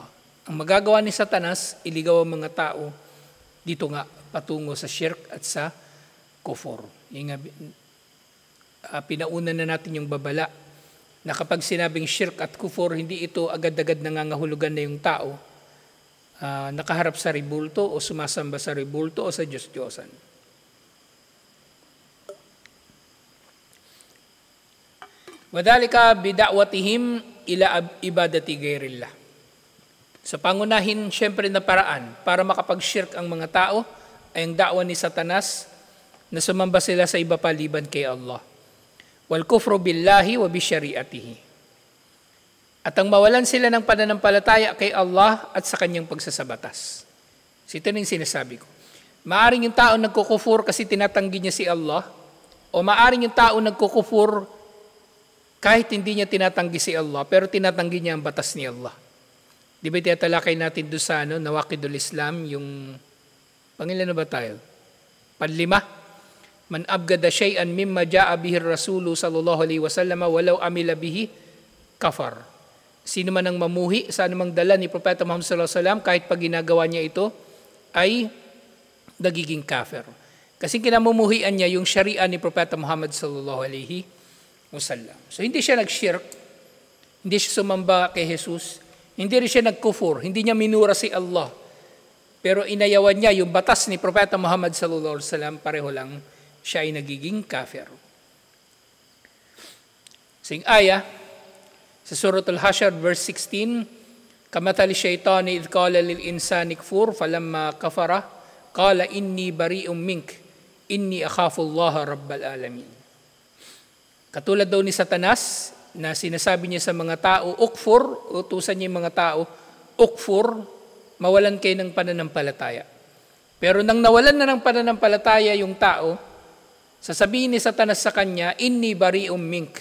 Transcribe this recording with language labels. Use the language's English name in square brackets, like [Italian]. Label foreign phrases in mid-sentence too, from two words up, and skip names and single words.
[Filipino] Ang magagawa ni Satanas, iligaw ang mga tao dito nga patungo sa shirk at sa kufur. Pinauna na natin yung babala na kapag sinabing shirk at kufur, hindi ito agad-agad nangangahulugan na yung tao nakaharap sa rebulto o sumasamba sa rebulto o sa Diyos-Diyosan. [Arabic] وذلك بدعوتهم إلى عبادة غير الله. [Filipino] Sa pangunahin syempre na paraan para makapag-shirk ang mga tao ay ang da'wa ni Satanas na sumamba sila sa iba paliban kay Allah. [Arabic] والكفر بالله وبشريعته. [Filipino] At ang mawalan sila ng pananampalataya kay Allah at sa kanyang pagsasabatas. So ito na yung sinasabi ko. Maaring yung tao nagkukufur kasi tinatanggi niya si Allah, o maaring yung tao nagkukufur kahit hindi niya tinatanggi si Allah, pero tinatanggi niya ang batas ni Allah. Di ba tinatalakay natin doon sa Nawaqidul Islam, yung pangilan na ba tayo? Panlima. [Arabic] من أبغض شيئا مما جاء به الرسول صلى الله عليه وسلم ولو عمل به كفر. [Filipino] Sino man ang mamuhi sa anumang dala ni Propeta Muhammad [Arabic] صلى الله عليه وسلم, [Filipino] kahit pag ginagawa niya ito, ay nagiging kafir. Kasi kinamumuhian niya yung sharia ni Propeta Muhammad [Arabic] صلى الله عليه وسلم. [Filipino] So hindi siya nag-shirk, hindi siya sumamba kay Jesus, hindi rin siya nag-kufur, hindi niya minura si Allah. Pero inayawan niya yung batas ni Propeta Muhammad [Arabic] صلى الله عليه وسلم, [Filipino] pareho lang siya ay nagiging kafir. Sing aya sa Surah Al-Hashr verse 16, [Arabic] كمثل الشيطان إذ قال للإنسان اكفر فلما كفر قال إني بريء منك إني أخاف الله رب العالمين. [Filipino] Katulad daw ni Satanas na sinasabi niya sa mga tao, ukfur, utusan niya yung mga tao, ukfur, mawalan kayo ng pananampalataya. Pero nang nawalan na ng pananampalataya yung tao, sasabihin ni Satanas sa kanya, [Arabic] إني بريء منك.